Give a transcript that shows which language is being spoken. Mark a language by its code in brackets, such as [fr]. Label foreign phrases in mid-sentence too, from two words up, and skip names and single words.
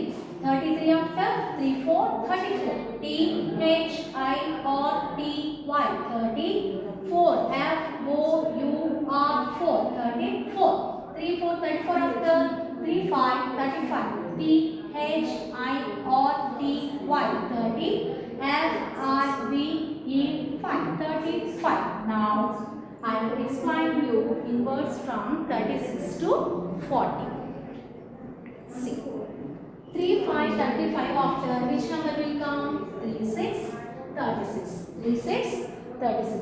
[en] 33 after 3 4 34. T-H-I-R-T-Y 34. F-O-U-R 4 34. 3 4 34 after 3 5 35. T-H-I-R-T-Y 30. F-I-V-E 5 35. Now I will explain you in words from 36 to 40. See. 3 5 35 after which number will come? 3 6 36. 3 6 36.